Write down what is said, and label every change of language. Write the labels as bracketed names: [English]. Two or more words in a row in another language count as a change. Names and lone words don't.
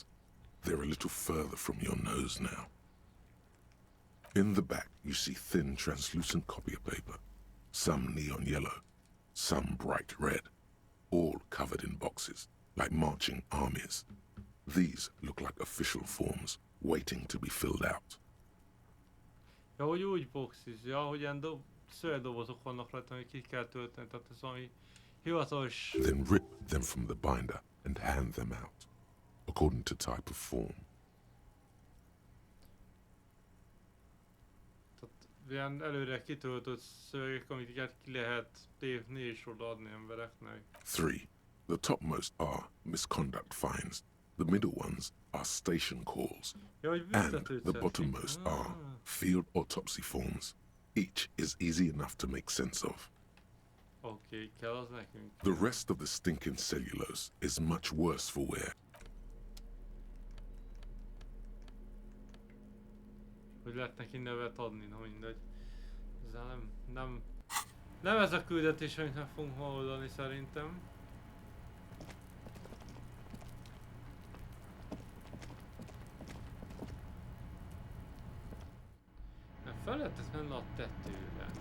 [English] They're a little further from your nose now. In the back, you see thin, translucent copy paper. Some neon yellow, some bright red, all covered in boxes, like marching armies. These look like official forms, waiting to be filled out. [Hungarian] Ja, hogy úgy boxis, ja, hogy ilyen szöveldobozok vannak rajta, hogy ki kell tölteni, tehát ez valami hivatalos... [English] Then rip them from the binder and hand them out, according to type of form. [Hungarian] Tehát ilyen előre kitöltött szövegek, amiket ki lehet tépni és odaadni embereknek. 3. [English] The topmost are misconduct fines. The middle ones are station calls. And the bottommost are field autopsy forms. Each is easy enough to make sense of. [Hungarian] Okay, kell az nekünk. [English] The rest of the stinking cellulose is much worse for wear. [Hungarian] Hogy lehet neki nevet adni, na mindegy. Ezzel nem ez a küldetés, amit meg fogunk ma oldani szerintem. Fel lehetett menni a tetőre.